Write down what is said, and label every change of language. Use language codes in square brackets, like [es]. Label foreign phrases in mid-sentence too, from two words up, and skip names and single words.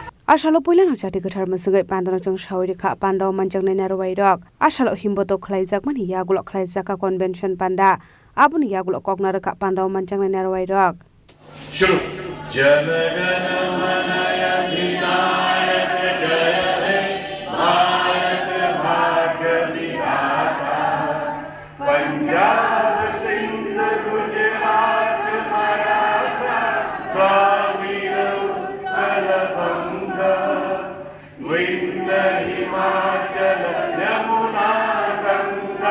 [trp] आसालो पहिलानो जाति गोथार मसुगै पान्दनजों सावरिखा पान्डाव मानजांनाय नारवाय रक आसालो हिम्बतो खलायजाकमोन यागुलो खलायजाका कन्वेन्शन पान्डा आबुनि यागुलो कगनारखा पान्डाव मानजांनाय नारवाय रक [bn] शुरू জন গণ মন অধিনায়ক জয় হে ভারত ভাগ্য বিধাতা পাঞ্জাব সিন্ধ গুজরাট মরাঠা দ্রাবিড় উৎকল বঙ্গ বিন্ধ্য হিমাচল যমুনা গঙ্গা